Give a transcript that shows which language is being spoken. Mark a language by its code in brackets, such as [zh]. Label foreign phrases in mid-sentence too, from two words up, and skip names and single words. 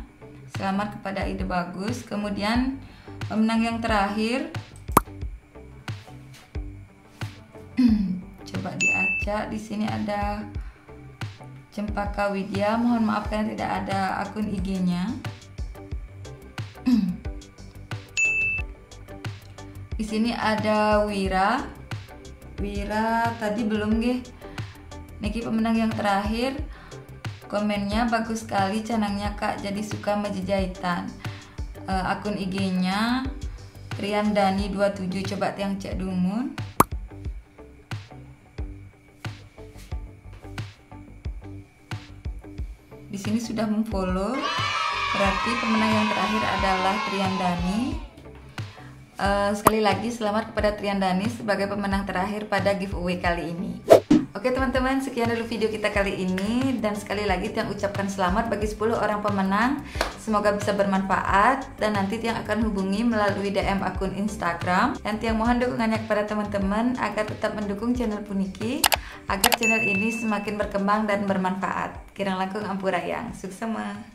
[id] Selamat kepada Ide Bagus. Kemudian pemenang yang terakhir, coba diacak. Di sini ada Cempaka Widya. Mohon maaf karena tidak ada akun IG-nya. Di sini ada Wira. Wira tadi belum nggih. Niki pemenang yang terakhir, komennya bagus sekali canangnya Kak, jadi suka menjahitan. Akun IG-nya Triandani27, coba tiang cek dumun. Di sini sudah memfollow, berarti pemenang yang terakhir adalah Triandani. Sekali lagi selamat kepada Triandani sebagai pemenang terakhir pada giveaway kali ini. Oke teman-teman, sekian dulu video kita kali ini, dan sekali lagi Tiang ucapkan selamat bagi 10 orang pemenang. Semoga bisa bermanfaat, dan nanti Tiang akan hubungi melalui DM akun Instagram. Dan Tiang mohon dukungannya kepada teman-teman agar tetap mendukung channel Puniki, agar channel ini semakin berkembang dan bermanfaat. [ban] Kirang langkung ampurayang, [id] sukses semua.